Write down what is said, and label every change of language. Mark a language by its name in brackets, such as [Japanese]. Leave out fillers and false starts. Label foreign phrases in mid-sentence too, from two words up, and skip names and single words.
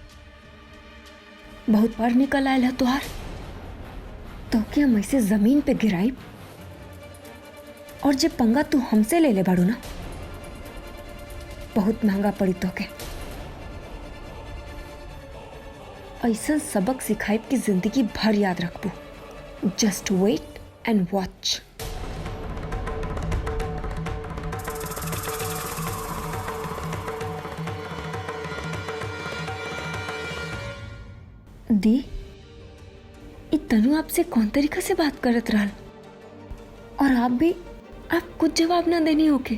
[Bhojpuri] बहुत पर निकल आयल है तुहार, तो क्या हम ऐसे जमीन पे गिराई? और जे पंगा तू हमसे ले ले बाड़ू ना, बहुत महंगा पड़ी तो के। ऐसा सबक सिखाई कि जिंदगी भर याद रखबू। [English] Just wait and watch. [Bhojpuri] दी इ तनु आपसे कौन तरीका से बात करत रहल, और आप कुछ जवाब ना देनी होके।